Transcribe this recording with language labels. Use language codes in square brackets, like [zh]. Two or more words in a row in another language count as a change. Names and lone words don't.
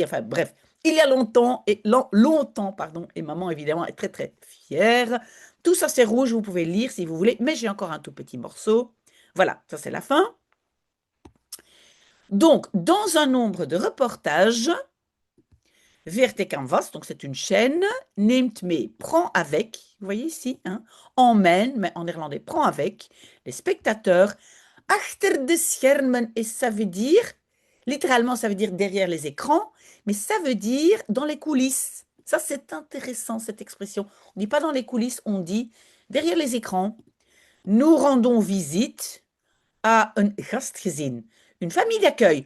[fr] Enfin bref, il y a longtemps, longtemps, pardon, et maman évidemment est très très fière. Tout ça c'est rouge, vous pouvez lire si vous voulez, mais j'ai encore un tout petit morceau. Voilà, ça c'est la fin. Donc, dans un nombre de reportages, VRT Canvas, donc c'est une chaîne, [nl] neemt mee, [fr] prend avec, vous voyez ici, hein, emmène, mais en néerlandais, prend avec les spectateurs [nl] achter de schermen, [fr] et ça veut dire, littéralement ça veut dire derrière les écrans, mais ça veut dire dans les coulisses. Ça c'est intéressant cette expression. On ne dit pas dans les coulisses, on dit derrière les écrans. Nous rendons visite à un gastgezin, une famille d'accueil.